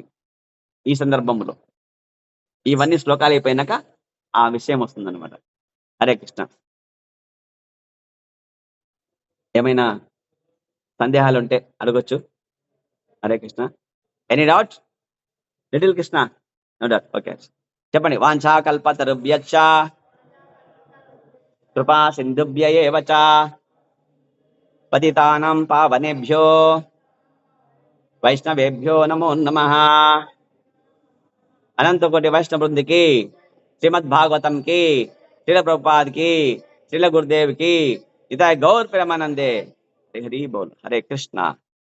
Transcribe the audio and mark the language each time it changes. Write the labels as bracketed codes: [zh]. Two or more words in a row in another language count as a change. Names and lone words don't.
[te] ఈ సందర్భంలో ఇవన్నీ శ్లోకాలు అయిపోయినాక ఆ విషయం వస్తుందన్నమాట. [sa] హరే కృష్ణ. [te] ఏమైనా సందేహాలు ఉంటే అడగొచ్చు. [sa] హరే కృష్ణ. [en] Any doubt? Little Krishna? No doubt. [te] ఓకే, చెప్పండి. [sa] వాంఛా కల్పతరుభ్యశ్చ కృపా సింధుభ్య ఏవ చ పతితానాం పావనేభ్యో వైష్ణవేభ్యో నమో నమః. [te] అనంతకోటి వైష్ణవ బృందికి, శ్రీమద్ భాగవతం కి, శ్రీల ప్రభుపాద్ కి, శ్రీల గురుదేవ్ కి, [bn] ইতাই গৌর প্রেমানন্দে. [sa] హరి బోల్. హరే కృష్ణ.